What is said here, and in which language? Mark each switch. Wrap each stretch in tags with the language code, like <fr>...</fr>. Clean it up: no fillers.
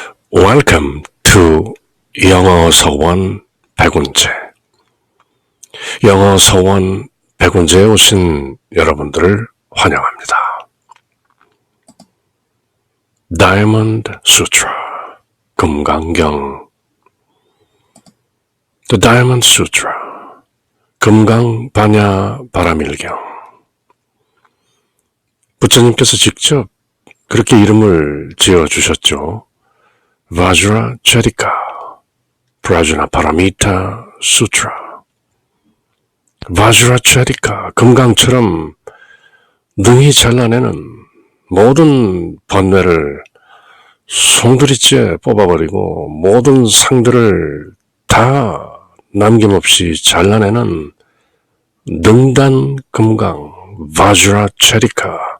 <en>Welcome to 영어 서원 백운재.</en> <ko>영어 서원 백운재에 오신 여러분들을 환영합니다.</ko> <en>Diamond Sutra,</en> <ko>금강경.</ko> <en>The Diamond Sutra,</en> <ko>금강반야 바라밀경. 부처님께서 직접 그렇게 이름을 지어주셨죠.</ko> <sa>Vajracharika, Prajnaparamita Sutra.</sa> <ko>Vajracharika, 금강처럼 능히 잘라내는 모든 번뇌를 송두리째 뽑아버리고 모든 상들을 다 남김없이 잘라내는 능단 금강, Vajracharika.</ko>